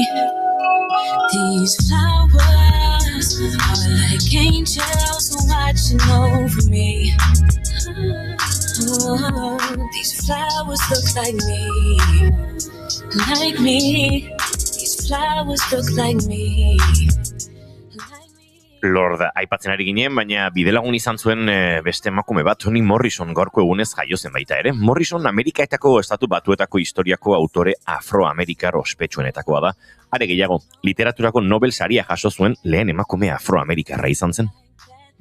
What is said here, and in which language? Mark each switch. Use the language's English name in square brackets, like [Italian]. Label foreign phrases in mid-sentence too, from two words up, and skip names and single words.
[English] These flowers are like angels watching over me. Oh, these flowers look like me, like me. These flowers look like me. [Basque] Lord aipatzen ari ginen, baina bidelagun izan zuen beste emakume bat, Toni Morrison gaurko egunez jaio zen baita ere. Morrison Amerikaetako estatu batuetako historiako autore afroamerikar ospetsuenetakoa da. Are gehiago, literaturako Nobel saria jaso zuen lehen emakume afroamerikarra izan zen.